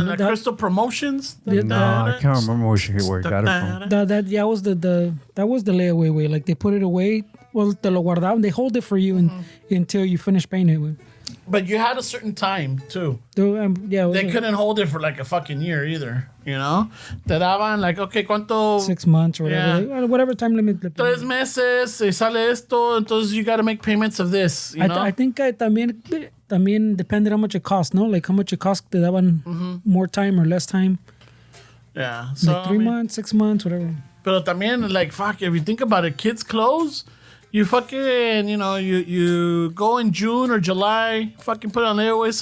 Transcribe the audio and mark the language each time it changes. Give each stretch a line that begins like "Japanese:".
English: And the Crystal Promotions. No, I can't remember where he got it from. that was the layaway way. Like they put it away. Well,
Spanish: te lo guardaban.
English: They hold it for you until you finish paying it. But you had a certain time too. They couldn't hold it for like a fucking year either.
Spanish: Te daban like, okay, ¿cuánto?
English: 6 months or whatever. Yeah. Whatever time limit.
Spanish: 3 meses, sale esto, entonces
English: you got to make payments of this. I think también depended how much it cost, no? Like how much it cost,
Spanish: te daban
English: more time or less time. Yeah. So, Like 3 months, 6 months, whatever.
Spanish: Pero también,
English: like, fuck, if you think about it, kids' clothes, you fucking, you go in June or July, fucking put it on layaway.